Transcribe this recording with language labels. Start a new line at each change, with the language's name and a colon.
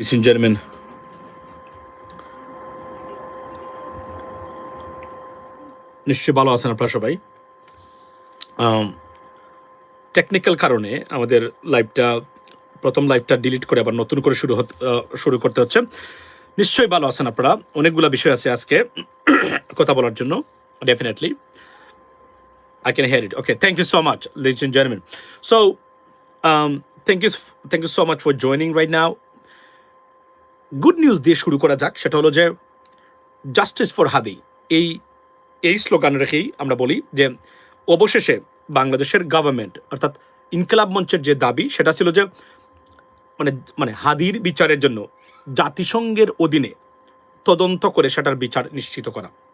English: Ladies and gentlemen,
Bangla: নিশ্চয়ই ভালো আছেন আপনারা সবাই। টেকনিক্যাল কারণে আমাদের প্রথম লাইভটা ডিলিট করে আবার নতুন করে শুরু করতে হচ্ছে। নিশ্চয়ই ভালো আছেন আপনারা। অনেকগুলো বিষয় আছে আজকে কথা বলার জন্য।
English: Definitely I can hear it. Okay, thank you so much, ladies and gentlemen. So, thank you so much for joining right now.
Bangla: Good news দিয়ে শুরু করা যাক, সেটা হলো যে জাস্টিস ফর হাদি এই স্লোগান রেখেই আমরা বলি যে অবশেষে বাংলাদেশের গভর্নমেন্ট অর্থাৎ ইনকিলাব মঞ্চের যে দাবি সেটা ছিল যে মানে হাদির বিচারের জন্য জাতিসংঘের অধীনে তদন্ত করে সেটার বিচার নিশ্চিত করা।